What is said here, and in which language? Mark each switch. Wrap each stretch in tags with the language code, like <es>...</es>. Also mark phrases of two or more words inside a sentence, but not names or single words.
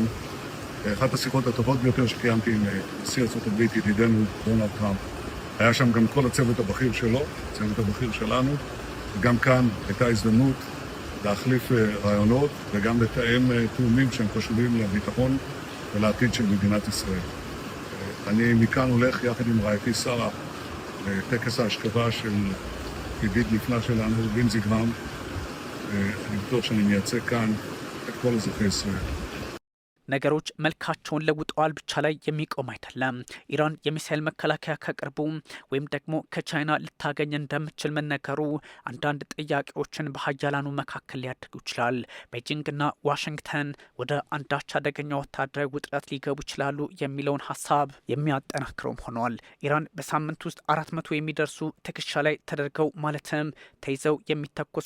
<he>אחת השיחות הטובות ביותר שקיימתי עם נשיא ארצות הברית, ידידנו דונלד טראמפ, היה שם גם כל הצוות הבכיר שלו, הצוות הבכיר שלנו, וגם כאן הייתה הזדמנות להחליף רעיונות וגם לתאם תאומים שהם חשובים לביטחון ולעתיד של מדינת ישראל. אני מכאן הולך יחד עם רעייתי שרה לטקס ההשכבה של ידיד נפלא שלנו, בנזי גרם. אני בטוח שאני מייצג כאן את כל אזרחי ישראל.</he> <am>ነገሮች መልካቸውን ለውጠዋል ብቻ ላይ የሚቆም አይደለም። ኢራን የሚሳኤል መከላከያ ከቅርቡ ወይም ደግሞ ከቻይና ልታገኝ እንደምትችል መነገሩ አንዳንድ ጥያቄዎችን በሀያላኑ መካከል ሊያደርጉ ይችላል። ቤጂንግና ዋሽንግተን ወደ አንዳች አደገኛ ወታደራዊ ውጥረት ሊገቡ ይችላሉ የሚለውን ሀሳብ የሚያጠናክረውም ሆኗል። ኢራን በሳምንት ውስጥ 400 የሚደርሱ ትከሻ ላይ ተደርገው ማለትም ተይዘው የሚተኮሱ</am>